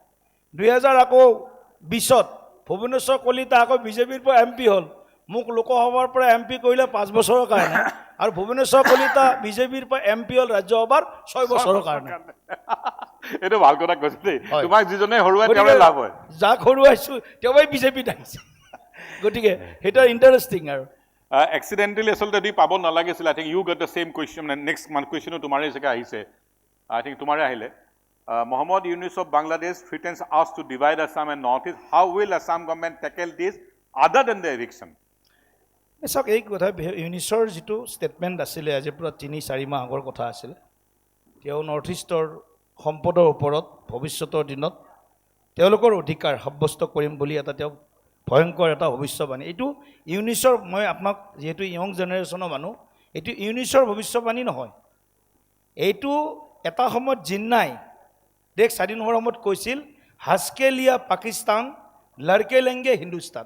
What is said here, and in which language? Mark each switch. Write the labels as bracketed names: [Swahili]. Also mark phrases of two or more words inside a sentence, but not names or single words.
[Assamese] 2020ত ভুৱনেশ্বৰ কলিতা আকৌ বিজেপিৰ পৰা MP হ'ল, মোক লোকসভাৰ পৰা MP কৰিলে 5 বছৰৰ কাৰণে, আৰু ভুৱনেশ্বৰ কলিতা বিজেপিৰ পৰা MP হ'ল ৰাজ্যসভাৰ 6 বছৰৰ কাৰণে। এইটো ভাল কথা কৈছে দেই, তোমাক যিজনে হৰুৱাই তেওঁৰে লাভ হয়। যাক হৰুৱাইছোঁ তেওঁই বিজেপিত আহিছে। গতিকে সেইটো ইণ্টাৰেষ্টিং। আৰু এক্সিডেণ্টেলি আচলতে যদি পাব নালাগিছিল, [English] I think you got the same question, next question [Assamese] তোমাৰে চাগে আহিছে, [English] I think [Assamese] তোমাৰে আহিলে। [English] Mohammad Yunus of Bangladesh threatens us to divide Assam and Northeast. How will Assam government tackle this other than the eviction? [Assamese] চাওক, এই কথা ইউনিছৰ যিটো ষ্টেটমেণ্ট আছিলে, আজিৰ পৰা 3-4 মাহ আগৰ কথা আছিলে, তেওঁ নৰ্থ ইষ্টৰ সম্পদৰ ওপৰত ভৱিষ্যতৰ দিনত তেওঁলোকৰ অধিকাৰ সাব্যস্ত কৰিম বুলি এটা তেওঁ ভয়ংকৰ এটা ভৱিষ্যবাণী। এইটো ইউনিছৰ, মই আপোনাক যিহেতু [English] young generation [Assamese] মানুহ, এইটো ইউনিছৰ ভৱিষ্যবাণী নহয়, এইটো এটা সময়ত জিন্নাই দেশ স্বাধীন হোৱাৰ সময়ত কৈছিল, [Hindi] हँसके लिया पाकिस्तान, लड़के लेंगे हिंदुस्तान।